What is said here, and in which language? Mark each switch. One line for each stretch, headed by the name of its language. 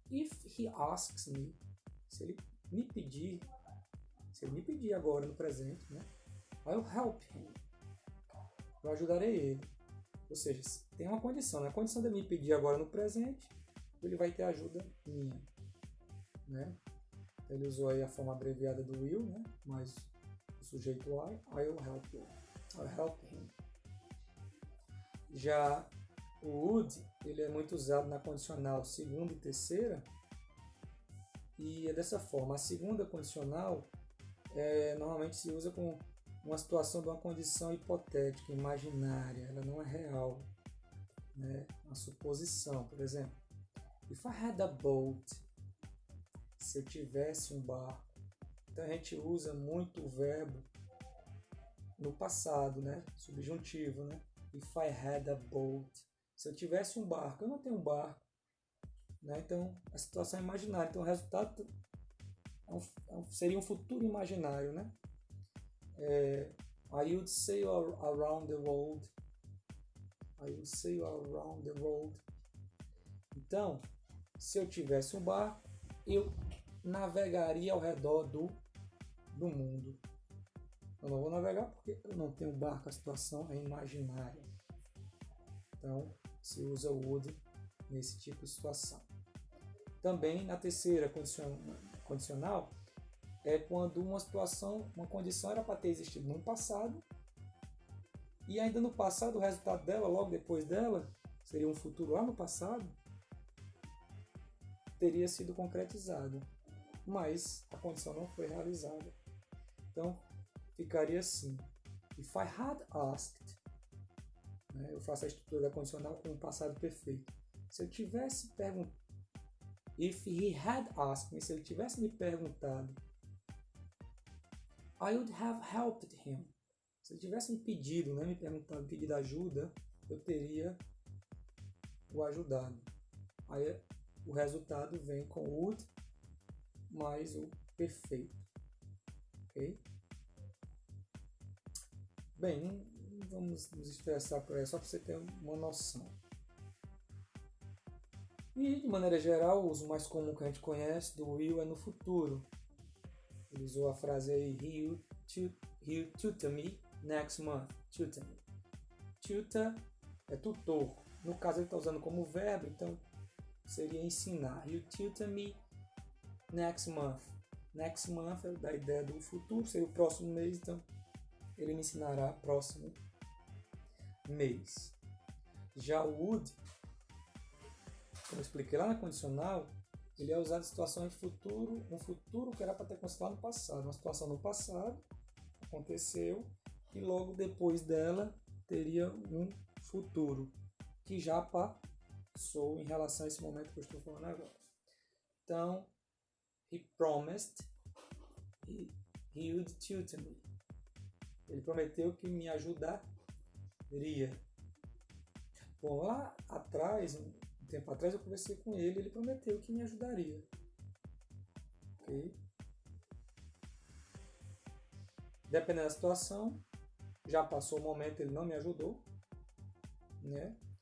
English: If he asks me,
Portuguese: se ele me pedir agora no presente, né?
English: I'll help him.
Portuguese: Eu ajudarei ele. Ou seja, tem uma condição, né? A condição de me pedir agora no presente, ele vai ter ajuda minha, né? Ele usou aí a forma abreviada do will, né? Mas o sujeito
English: I'll help you. I'll help him.
Portuguese: Já o would, ele é muito usado na condicional segunda e terceira, E é dessa forma. A segunda condicional normalmente se usa com uma situação de uma condição hipotética, imaginária, ela não é real, né? Uma suposição, por exemplo.
English: If I had a boat,
Portuguese: se eu tivesse um barco. Então a gente usa muito o verbo no passado, né? Subjuntivo, né?
English: If I had a boat,
Portuguese: se eu tivesse um barco. Eu não tenho um barco, né? Então a situação é imaginária, então o resultado seria um futuro imaginário, né?
English: I would sail around the world. I would sail around the world.
Portuguese: Então, se eu tivesse um barco, eu navegaria ao redor do mundo. Eu não vou navegar porque eu não tenho barco, a situação é imaginária. Então, se usa o would nesse tipo de situação. Também na terceira condicional, é quando uma condição era para ter existido no passado, e ainda no passado o resultado dela, logo depois dela, seria um futuro lá no passado, teria sido concretizado, mas a condição não foi realizada. Então ficaria assim:
English: If I had asked,
Portuguese: né, eu faço a estrutura da condicional com o passado perfeito. Se eu tivesse perguntado,
English: if he had asked me,
Portuguese: se ele tivesse me perguntado,
English: I would have helped him.
Portuguese: Se ele tivesse me pedido, né, me pedido ajuda, eu teria o ajudado. Aí o resultado vem com would mais o perfeito. Ok? Bem, não vamos nos estressar por aí, só para você ter uma noção. E, de maneira geral, o uso mais comum que a gente conhece do will é no futuro. Ele usou a frase aí,
English: he'll tutor me next month. Tutor me.
Portuguese: Tutor é tutor. No caso, ele está usando como verbo, então seria ensinar.
English: He'll tutor me next month.
Portuguese: Next month é da ideia do futuro, seria o próximo mês, então ele me ensinará próximo mês. Já o would, como eu expliquei lá na condicional, ele é usado em situações de futuro, um futuro que era para ter acontecido lá no passado. Uma situação no passado aconteceu e logo depois dela teria um futuro que já passou em relação a esse momento que eu estou falando agora. Então,
English: he promised he would tutor me.
Portuguese: Ele prometeu que me ajudaria. Bom, lá atrás, um tempo atrás, eu conversei com ele, ele prometeu que me ajudaria. Ok? Dependendo da situação, já passou o momento, ele não me ajudou, né?